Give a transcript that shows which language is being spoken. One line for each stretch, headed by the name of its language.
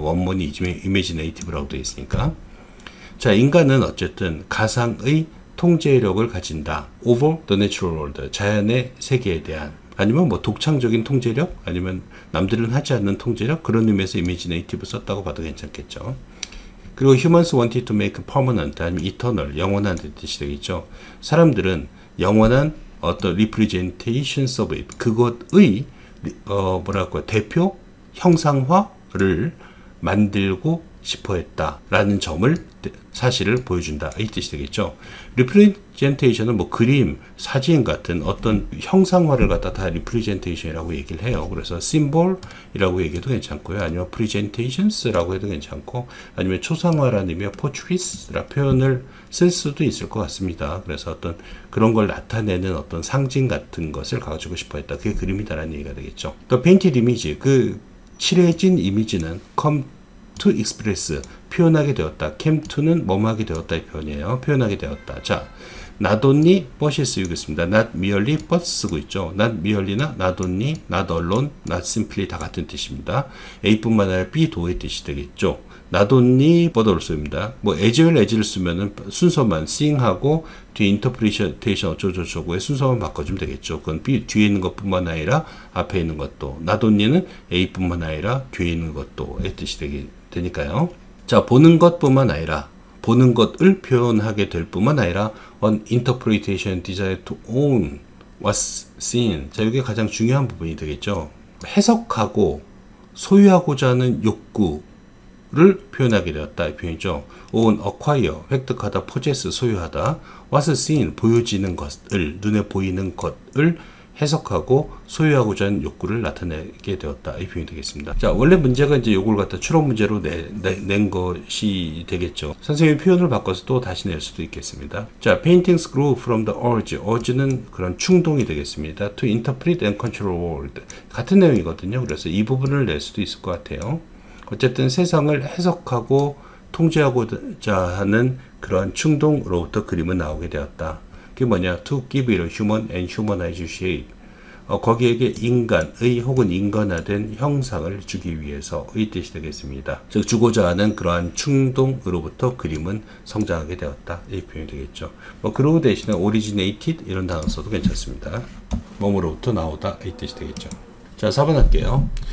Korean: 원문이 imaginative라고 되어 있으니까. 자, 인간은 어쨌든 가상의 통제력을 가진다.
English: over the natural world,
Korean: 자연의 세계에 대한, 아니면 뭐 독창적인 통제력, 아니면 남들은 하지 않는 통제력, 그런 의미에서 imaginative 썼다고 봐도 괜찮겠죠. 그리고
English: humans wanted to make permanent,
Korean: 아니면 eternal, 영원한 뜻이 되겠죠. 사람들은 영원한 어떤
English: representations of it,
Korean: 그것의 뭐랄까 대표 형상화를 만들고 싶어 했다라는 점을 사실을 보여준다 이 뜻이 되겠죠. representation은 뭐 그림, 사진 같은 어떤 형상화를 갖다 다 representation이라고 얘기를 해요. 그래서 symbol이라고 얘기해도 괜찮고요. 아니면 presentations라고 해도 괜찮고, 아니면 초상화라는 의미의 portraits라 표현을 쓸 수도 있을 것 같습니다. 그래서 어떤 그런 걸 나타내는 어떤 상징 같은 것을 가지고 싶어 했다. 그게 그림이다라는 얘기가 되겠죠. 또
English: painted image,
Korean: 그 칠해진 이미지는
English: come to express,
Korean: 표현하게 되었다. came to는 뭐하게 되었다 이 표현이에요. 표현하게 되었다. 자,
English: not only but
Korean: 이 쓰이고 있습니다.
English: not merely but
Korean: 쓰고 있죠. not merely나
English: not only, not alone, not simply
Korean: 다 같은 뜻입니다. A뿐만 아니라 B도의 뜻이 되겠죠.
English: not only but also
Korean: 입니다. 뭐
English: as well as
Korean: 를 쓰면은 순서만 sing하고 뒤에 interpretation 어쩌고저쩌고의 순서만 바꿔주면 되겠죠. 그건 B 뒤에 있는 것뿐만 아니라 앞에 있는 것도,
English: not only
Korean: 는 A뿐만 아니라 뒤에 있는 것도의 뜻이 되니까요. 자, 보는 것뿐만 아니라 보는 것을 표현하게 될 뿐만 아니라
English: on interpretation desire to own what's seen.
Korean: 자, 이게 가장 중요한 부분이 되겠죠. 해석하고 소유하고자 하는 욕구를 표현하게 되었다 이 표현이죠. own, acquire, 획득하다, possess, 소유하다.
English: what's seen,
Korean: 보여지는 것을, 눈에 보이는 것을 해석하고 소유하고자 하는 욕구를 나타내게 되었다 이 표현이 되겠습니다. 자, 원래 문제가 이제 요걸 갖다 추론 문제로 낸 것이 되겠죠. 선생님이 표현을 바꿔서 또 다시 낼 수도 있겠습니다.
English: 자, paintings grew from the urge.
Korean: urge는 그런 충동이 되겠습니다.
English: to interpret and control world.
Korean: 같은 내용이거든요. 그래서 이 부분을 낼 수도 있을 것 같아요. 어쨌든 세상을 해석하고 통제하고자 하는 그런 충동으로부터 그림은 나오게 되었다. 그게 뭐냐?
English: To give it a human and humanized shape.
Korean: 거기에게 인간의 혹은 인간화된 형상을 주기 위해서의 뜻이 되겠습니다. 즉 주고자 하는 그러한 충동으로부터 그림은 성장하게 되었다. 이 표현이 되겠죠. 뭐 그러고 대신에 originated 이런 단어 써도 괜찮습니다. 몸으로부터 나오다 이 뜻이 되겠죠. 자, 4번 할게요.